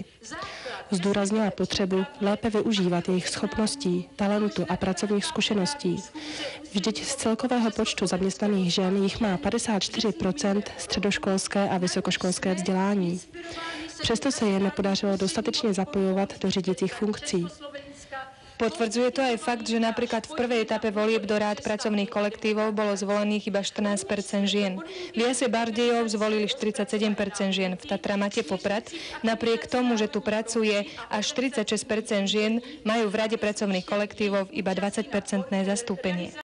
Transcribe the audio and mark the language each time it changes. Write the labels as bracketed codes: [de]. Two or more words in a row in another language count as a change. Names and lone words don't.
[cs] Zdůraznila potřebu lépe využívat jejich schopností, talentu a pracovních zkušeností. Vždyť z celkového počtu zaměstnaných žen jich má 54% středoškolské a vysokoškolské vzdělání. Přesto se je nepodařilo dostatečně zapojovat do řídících funkcí. [sk] Potvrdzuje to aj fakt, že napríklad v prvej etape volieb do rád pracovných kolektívov bolo zvolených iba 14% žien. V Jase Bardejov zvolili 47% žien. V Tatramate Poprad, napriek tomu, že tu pracuje až 46% žien, majú v rade pracovných kolektívov iba 20% zastúpenie.